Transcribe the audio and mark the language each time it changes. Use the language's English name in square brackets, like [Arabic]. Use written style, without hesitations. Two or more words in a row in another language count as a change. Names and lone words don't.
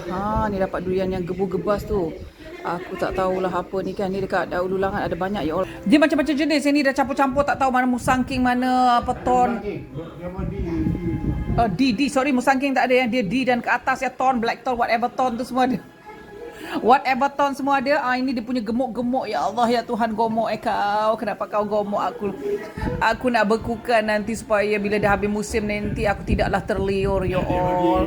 [Malay] Ni dapat durian yang gebu-gebas tu. Aku tak tahulah apa ni kan. Ni dekat Daun Dulangan ada banyak, [Arabic] ya Allah. [Malay] Dia macam-macam jenis. Ni dah campur-campur, tak tahu mana musangking, mana apa ton. D, sorry, musangking tak ada yang dia D dan ke atas ya, ton, black ton, whatever ton tu semua ada. Whatever ton semua ada. Ini dia punya gemuk-gemuk, [Arabic] ya Allah, [Malay] ya Tuhan, gomok kau. Kenapa kau gomok aku? Aku nak bekukan nanti supaya bila dah habis musim nanti aku tidaklah terliur, [Arabic] ya Allah.